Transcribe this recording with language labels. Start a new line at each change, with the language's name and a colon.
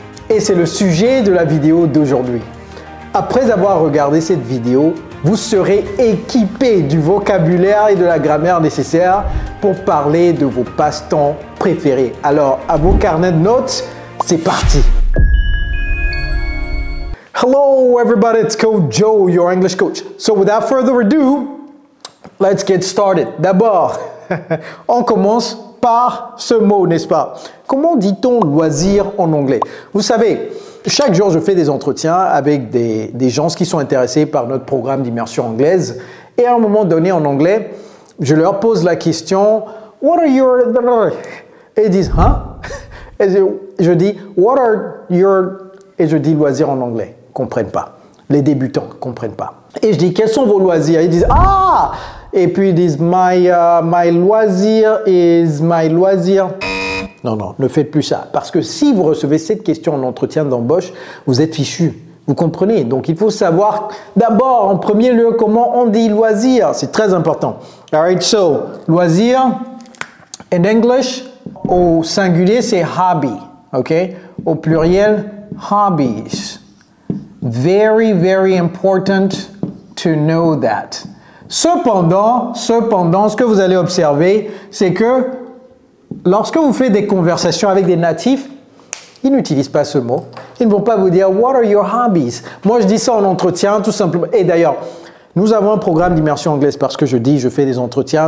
French: Et c'est le sujet de la vidéo d'aujourd'hui. Après avoir regardé cette vidéo, vous serez équipé du vocabulaire et de la grammaire nécessaires pour parler de vos passe-temps préférés. Alors, à vos carnets de notes, c'est parti!
English: Hello everybody, it's Coach Joe, your English coach. So without further ado, let's get started.
French: D'abord, on commence par ce mot, n'est-ce pas? Comment dit-on loisir en anglais? Vous savez, chaque jour, je fais des entretiens avec des gens qui sont intéressés par notre programme d'immersion anglaise. Et à un moment donné, en anglais, je leur pose la question «
English: What are your…
French: » Et ils disent « Hein ?» Et je dis «
English: What are your…
French: » Et je dis « loisirs en anglais ». Ils ne comprennent pas. Les débutants ne comprennent pas. Et je dis « Quels sont vos loisirs ?» Ils disent « Ah !» Et puis ils disent «
English: My loisir is my loisir ».
French: Non, non, ne faites plus ça. Parce que si vous recevez cette question en entretien d'embauche, vous êtes fichu. Vous comprenez? Donc, il faut savoir d'abord, en premier lieu, comment on dit loisir. C'est très important.
English: Alright, so,
French: loisir,
English: in English,
French: au singulier, c'est hobby. OK? Au pluriel, hobbies.
English: Very, very important to know that.
French: Cependant, ce que vous allez observer, c'est que lorsque vous faites des conversations avec des natifs, ils n'utilisent pas ce mot. Ils ne vont pas vous dire «
English: What are your hobbies ?»
French: Moi, je dis ça en entretien, tout simplement. Et d'ailleurs, nous avons un programme d'immersion anglaise parce que je fais des entretiens.